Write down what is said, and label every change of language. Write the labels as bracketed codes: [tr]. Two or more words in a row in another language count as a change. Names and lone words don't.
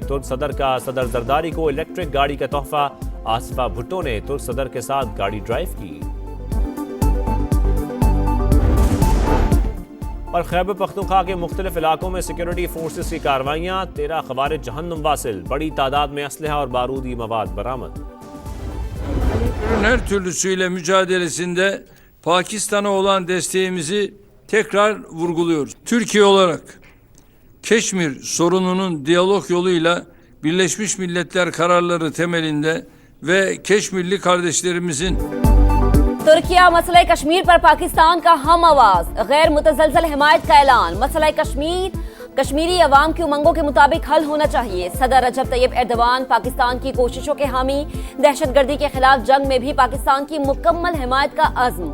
[ur] ترک صدر کا صدر زرداری کو الیکٹرک گاڑی کا تحفہ۔ آصفہ بھٹو نے ترک صدر کے ساتھ گاڑی ڈرائیو کی. اور خیبر پختونخوا کے مختلف علاقوں میں [en] security forces [ur] کی کارروائیاں. 13 خوارج جہنم واصل. بڑی تعداد میں اسلحہ اور بارودی مواد برآمد. [tr] Her türlüsüyle mücadelesinde Pakistan'a olan desteğimizi tekrar vurguluyoruz. Türkiye olarak Keşmir sorununun diyalog yoluyla Birleşmiş Milletler kararları temelinde ve Keşmirli kardeşlerimizin [ur] ترکیہ مسئلہ کشمیر پر پاکستان کا ہم آواز. غیر متزلزل حمایت کا اعلان۔ مسئلہ کشمیر کشمیری عوام کی امنگوں کے مطابق حل ہونا چاہیے. صدر رجب طیب ایردوان پاکستان کی کوششوں کے حامی۔ دہشت گردی کے خلاف جنگ میں بھی پاکستان کی مکمل حمایت کا عزم.